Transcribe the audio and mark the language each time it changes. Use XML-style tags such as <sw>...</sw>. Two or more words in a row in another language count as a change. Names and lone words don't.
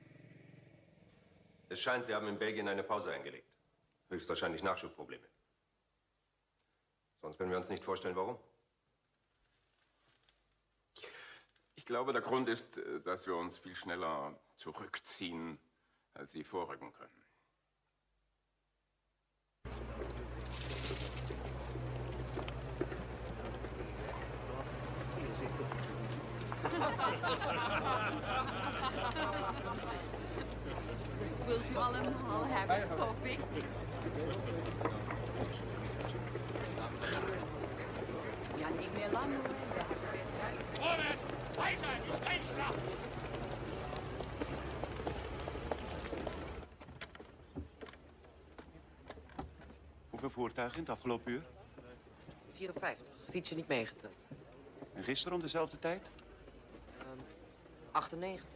<de>Es scheint, Sie haben in Belgien eine Pause eingelegt. Höchstwahrscheinlich Nachschubprobleme. Sonst können wir uns nicht vorstellen, warum. Ich glaube, der Grund ist, dass wir uns viel schneller zurückziehen, als Sie vorrücken können.</de> <nl>Wilt u allemaal hebben koffie? Ja, niet meer lang hoor. We hebben weer tijd.</nl> <de>Vorwärts! Weiter! Die Steinschlacht!</de> <nl>Hoeveel voertuigen in het afgelopen uur? 54. Fietsen niet meegeteld. En gisteren om dezelfde tijd? 98.</nl>